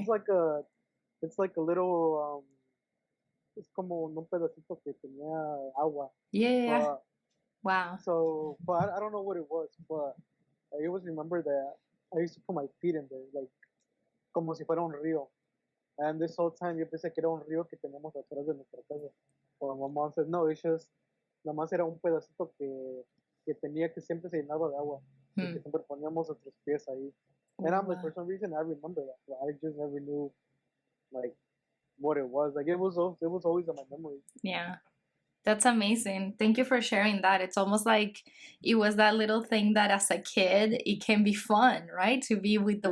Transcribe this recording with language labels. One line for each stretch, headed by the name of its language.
English: It's like a little,
Spanish: es como un pedacito que tenía agua.
English: Yeah. But, Wow. so, but I don't know what it was, but I always remember that I used to put my feet in there, like,
Spanish: como si fuera un río.
English: And this whole time
Spanish: yo pensé que era un río que tenemos atrás de nuestra casa.
English: But my mom said, no, it's just,
Spanish: nada más era un pedacito que tenía que siempre se llenaba de agua. Y que siempre poníamos nuestros pies ahí.
English: And I'm like, for some reason, I remember that. But I just never knew, like, what it was. Like, it was always in my memory. Yeah. That's amazing. Thank you for sharing that. It's almost like it was that little thing that as a kid it can be fun, right? To be with the